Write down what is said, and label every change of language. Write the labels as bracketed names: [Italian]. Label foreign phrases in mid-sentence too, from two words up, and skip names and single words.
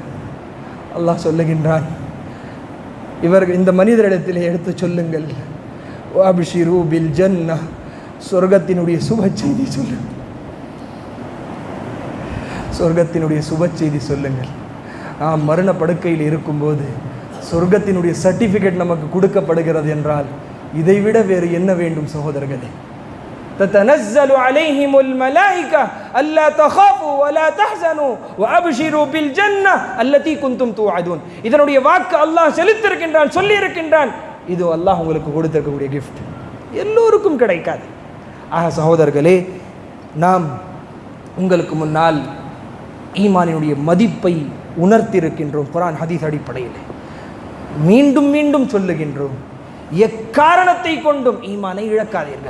[Tamil] அல்லாஹ் சொல்லுகின்றான், இவர்கள் இந்த மனிதரிடத்திலே எடுத்து சொல்லுங்கள், [Arabic] وأبشروا بالجنة, [Tamil] சொர்க்கத்தினுடைய சுப செய்தி சொல்லுங்கள், சொர்க்கத்தினுடைய சுப செய்தி சொல்லுங்கள். நாம் மரண படுக்கையில் இருக்கும்போது சொர்க்கத்தினுடைய சர்டிஃபிகேட் நமக்கு கொடுக்கப்படுகிறது என்றால் இதைவிட வேறு என்ன வேண்டும் சகோதரர்களே? [Arabic] تتنزل عليهم الملائكة ألا تخافوا ولا تحزنوا وأبشروا بالجنة التي كنتم توعدون. [Tamil] இதனுடைய வாக்கு அல்லாஹ் செலுத்திருக்கின்றான், சொல்லி இருக்கின்றான். இது அல்லாஹ் உங்களுக்கு கொடுத்திருக்கக்கூடிய கிஃப்ட், எல்லோருக்கும் கிடைக்காது. ஆக சகோதரர்களே, நாம் உங்களுக்கு முன்னால் ஈமானினுடைய மதிப்பை உணர்த்தியிருக்கின்றோம். குர்ஆன் ஹதீஸ் அடிப்படையில் மீண்டும் மீண்டும் சொல்லுகின்றோம், எக்காரணத்தை கொண்டும் ஈமானை இழக்காதீர்கள்.